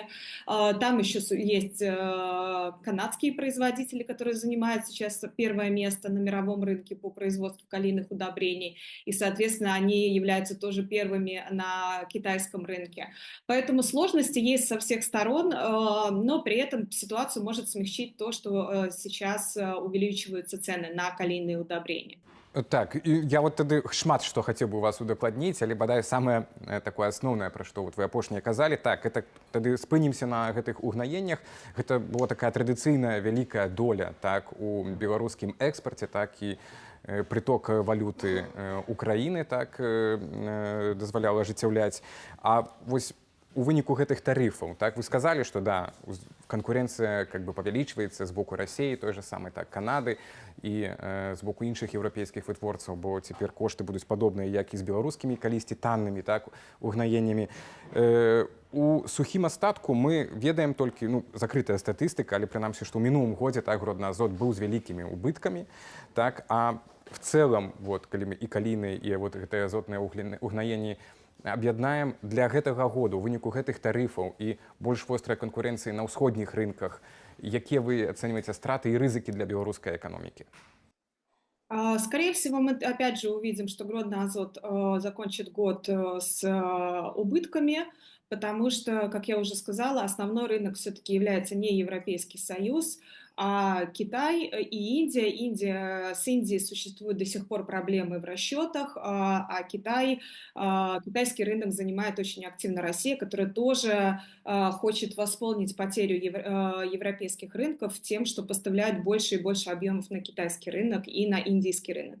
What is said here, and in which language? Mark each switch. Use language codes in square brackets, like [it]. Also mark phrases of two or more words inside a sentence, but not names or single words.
[ru] Там еще есть канадские производители, которые занимают сейчас первое место на мировом рынке по производству калийных удобрений. И, соответственно, они являются тоже первыми на китайском рынке. Поэтому сложности есть со всех сторон, но при этом ситуацию может смягчить то, что сейчас увеличиваются цены на калийные удобрения. [be] Так, і я от тады шмат што хацеў бы вас удакладніць, але бадай самае такое асноўнае, пра што вы апошняе казалі. Так, это тады спынімся на гэтых угнаеннях. Гэта была такая традыцыйная вялікая доля, так, у беларускім экспарце, так і [ru] приток валюты [be] Украіны, так, дазваляла ажыццяўляць. А вось у выніку гэтых тарыфаў, так, вы сказалі, што да, [ru] конкуренция как бы [be] павялічваецца з боку России, той же самой так Канады і з боку іншых еўрапейскіх вытворцаў, бо цяпер кошты будуць падобныя, як і з беларускімі калісьці таннымі, так, угнаеннямі. У сухім астатку мы ведаем толькі, ну, закрытая статыстыка, але прынамсі, што ў мінулым годзе так Гродно Азот быў з вялікімі убыткамі, так, а в цэлым вот калі мы і калійныя і вот гэтыя азотныя угнаенні аб'яднаем для гэтага году у выніку гэтых тарыфаў і больш вострай канкурэнцыі на ўсходніх рынках, якія вы ацэньваеце страты і рызыкі для беларускай эканомікі? [ru] Скорее всего, мы опять же увидим, что Гродно Азот закончит год с убытками, потому что, как я уже сказала, основной рынок все-таки является не Европейский Союз, а Китай и Индия. С Индией существуют до сих пор проблемы в расчетах, а китайский рынок занимает очень активно Россия, которая тоже хочет восполнить потерю европейских рынков тем, что поставляет больше и больше объемов на китайский рынок и на индийский рынок.